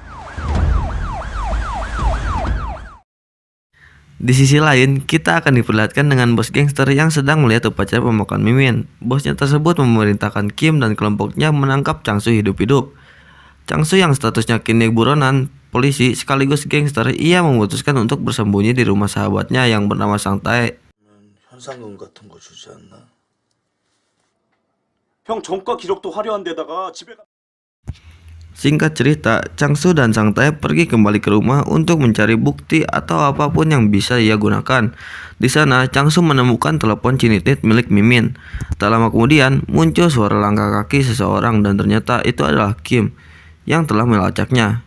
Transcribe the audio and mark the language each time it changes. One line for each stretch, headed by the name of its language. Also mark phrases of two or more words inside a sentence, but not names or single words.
Indonesian: Di sisi lain, kita akan diperlihatkan dengan bos gangster yang sedang melihat upacara pembukaan Mimin. Bosnya tersebut memerintahkan Kim dan kelompoknya menangkap Changsu hidup-hidup. Changsu yang statusnya kini buronan polisi sekaligus gangster, ia memutuskan untuk bersembunyi di rumah sahabatnya yang bernama Sang Tae.
Korean: 현상금 같은 거 주지 않나? 형 전과 기록도 화려한 데다가 집에
Indonesian: Singkat cerita, Changsu dan Sang Tae pergi kembali ke rumah untuk mencari bukti atau apapun yang bisa ia gunakan. Di sana, Changsu menemukan telepon cinitit milik Mimin. Tak lama kemudian, muncul suara langkah kaki seseorang dan ternyata itu adalah Kim yang telah melacaknya.